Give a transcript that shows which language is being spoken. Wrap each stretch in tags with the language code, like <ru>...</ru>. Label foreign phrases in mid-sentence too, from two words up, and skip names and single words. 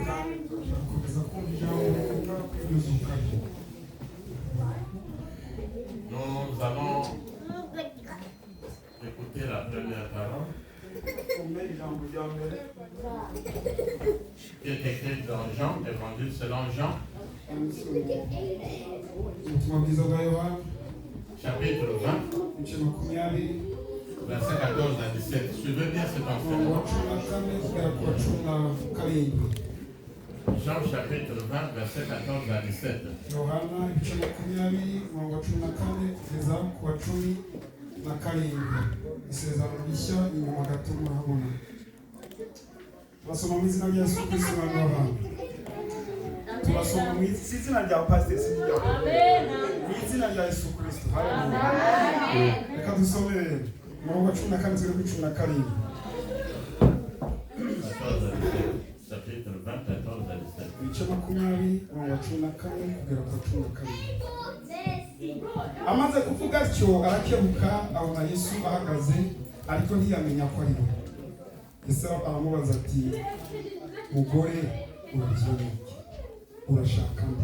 <fr>Nous allons écouter la première parole qui est écrite dans Jean, Évangile selon Jean, chapitre 20, verset 14 à 17. Suivez bien cet enseignement. Jean chapitre 20, verset 14 à 17.</fr> <rw>Turasoma mu izina rya Yesu Kristo umwami w'abantu. Turasoma mu izina rya Pastor Sinjya. Amen. Mu izina rya Yesu Kristo. Haleluya. Reka dusome mu 14 kugera kuri 17.</rw> <fr>Chapitre 20, 14 à 17.</fr> <rw>Ibice 20 mu 14 kugera kuri 17. Amaze kuvuga atyo arakebuka abona Yesu ahagaze ariko ntiyamenya ko ari we. Yesu aramubaza ati mugore urabyina urashaka nde?</rw>